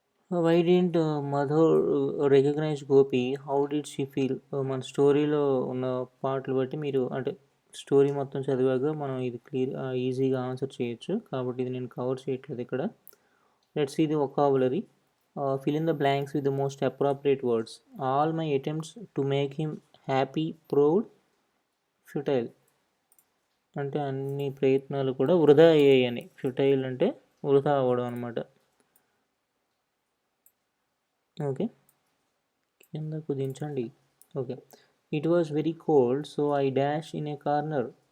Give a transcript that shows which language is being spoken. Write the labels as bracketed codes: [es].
[en] Why did Madhur recognize Gopi, how did she feel? [te] మన స్టోరీలో ఉన్న పాటలు బట్టి మీరు, అంటే స్టోరీ మొత్తం చదివాక మనం ఇది ఈజీగా ఆన్సర్ చేయొచ్చు, కాబట్టి ఇది నేను కవర్ చేయట్లేదు ఇక్కడ. [en] Let's see the vocabulary. Fill in the blanks with the most appropriate words. All my attempts to make him happy proved futile. [te] అంటే అన్ని ప్రయత్నాలు కూడా వృధా అయ్యాయని. ఫ్యూటైల్ అంటే వృధా అవ్వడం అనమాట. ఓకే, కింద కుదించండి. Okay. [en] It was very cold so I dash in a corner.